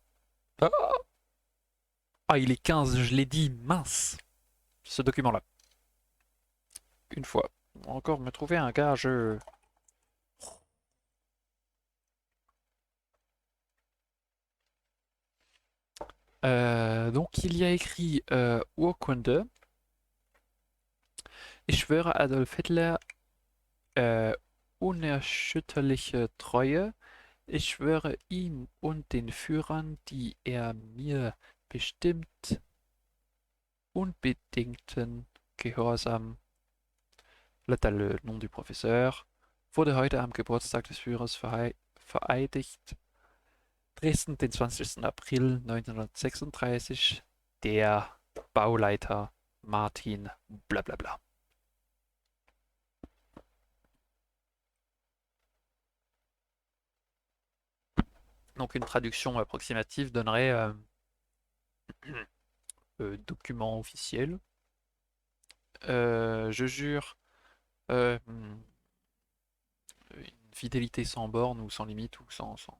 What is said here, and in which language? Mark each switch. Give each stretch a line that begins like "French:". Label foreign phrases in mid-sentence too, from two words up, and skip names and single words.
French: Ah, ah, il est 15, je l'ai dit, mince, ce document-là. Une fois. Encore me trouver un gars, je... Donc il y a écrit Urkunde.
German: Ich schwöre Adolf Hitler unerschütterliche Treue. Ich schwöre ihm und den Führern, die er mir bestimmt, unbedingten Gehorsam.
French: Là, t'as le nom du professeur.
German: Wurde heute am Geburtstag des Führers vereidigt. Dresden, den 20. April 1936. Der Bauleiter Martin blablabla.
French: Donc une traduction approximative donnerait document officiel. Je jure une fidélité sans borne ou sans limite ou sans...